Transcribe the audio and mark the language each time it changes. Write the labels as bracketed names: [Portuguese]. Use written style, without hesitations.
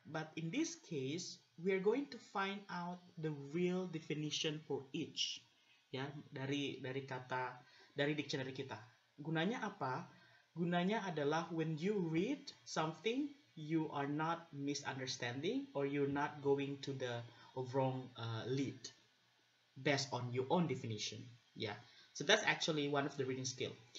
[English] But in this case, we are going to find out the real definition for each. [Indonesian] Ya, dari dictionary kita. Gunanya apa? Gunanya adalah [English] when you read something, you are not misunderstanding or you're not going to the wrong lead based on your own definition. Yeah, so that's actually one of the reading skill.